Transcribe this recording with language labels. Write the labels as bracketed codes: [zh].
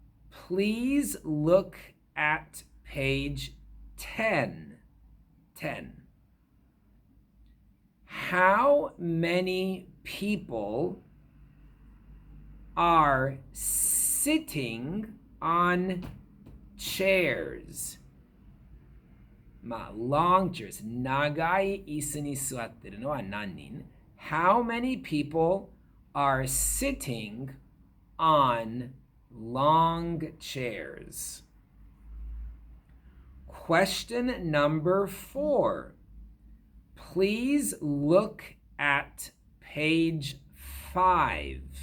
[en] Please look at page 10. 10. How many people are sitting on chairs? まあ、long chairs. [ja] 長い椅子に座ってるのは何人? [en] How many people are sitting on long chairs? Question number 4. Please look at page 5.